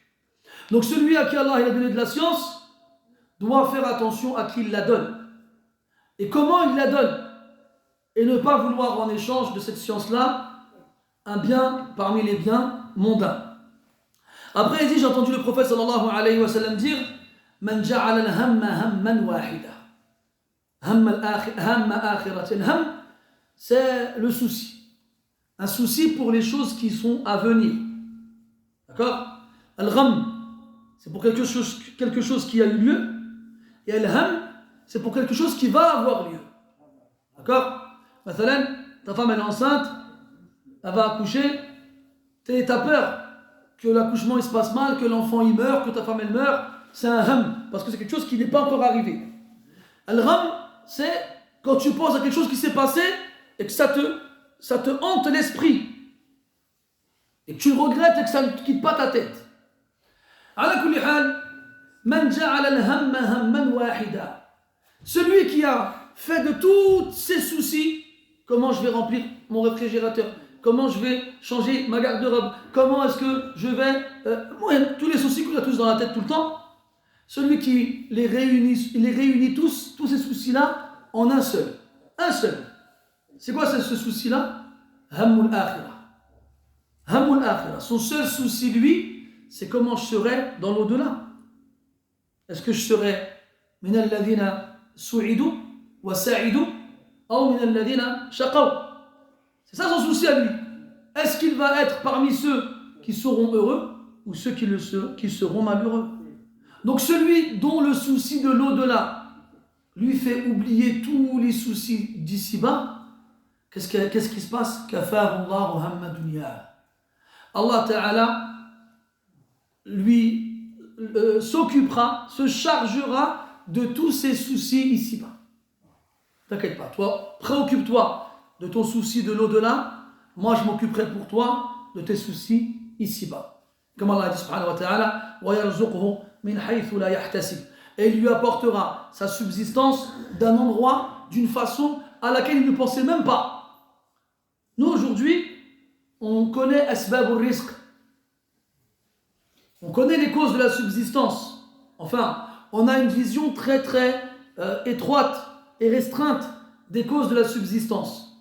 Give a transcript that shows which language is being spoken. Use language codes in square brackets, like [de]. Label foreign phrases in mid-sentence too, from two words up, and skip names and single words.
[fr] Donc celui à qui Allah il a donné de la science doit faire attention à qui il la donne. Et comment il la donne. Et ne pas vouloir en échange de cette science-là un bien parmi les biens mondains. Après il dit, j'ai entendu le prophète [ar] صلى الله عليه وسلم [fr] dire [ar] من جعل الهم هما واحدا. هم الآخرة. [fr] Al-ham, c'est le souci. Un souci pour les choses qui sont à venir. D'accord? Al-gham, c'est pour quelque chose qui a eu lieu. Et al-ham, c'est pour quelque chose qui va avoir lieu. D'accord? Mathalan, ta femme elle est enceinte, elle va accoucher, t'as peur que l'accouchement il se passe mal, que l'enfant il meurt, que ta femme elle meurt. C'est un ham, parce que c'est quelque chose qui n'est pas encore arrivé. Al-gham, c'est quand tu penses à quelque chose qui s'est passé et que ça te hante l'esprit. Et que tu le regrettes et que ça ne quitte pas ta tête. [ar] على كل حال، من جعل الهم هما واحدا. [fr] Celui qui a fait de tous ses soucis, comment je vais remplir mon réfrigérateur, comment je vais changer ma garde-robe, comment est-ce que je vais... tous les soucis qu'on a tous dans la tête tout le temps, celui qui les réunit tous ces soucis-là en un seul. Un seul. C'est quoi ce souci-là? [ar] هم الآخرة. هم الآخرة. [fr] Son seul souci, lui, c'est comment je serai dans l'au-delà. Est-ce que je serai [ar] من الذين سعدوا وسعدوا [fr] ou [ar] من الذين شقوا? [fr] C'est ça son souci à lui. Est-ce qu'il va être parmi ceux qui seront heureux ou ceux qui seront malheureux? Donc celui dont le souci de l'au-delà lui fait oublier tous les soucis d'ici-bas, qu'est-ce qui se passe? [ar] كفاه الله هم الدنيا. الله تعالى [fr] lui s'occupera, se chargera de tous ses soucis ici-bas. T'inquiète pas, toi, préoccupe-toi de ton souci de l'au-delà, moi je m'occuperai pour toi de tes soucis ici-bas. Comme Allah dit [ar] سبحانه وتعالى, ويرزقه من حيث لا يحتسب. [fr] Et il lui apportera sa subsistance d'un endroit, d'une façon à laquelle il ne pensait même pas. Nous aujourd'hui, on connaît [ar] أسباب الرزق. [fr] On connaît les causes de la subsistance. Enfin, on a une vision très très étroite et restreinte des causes de la subsistance.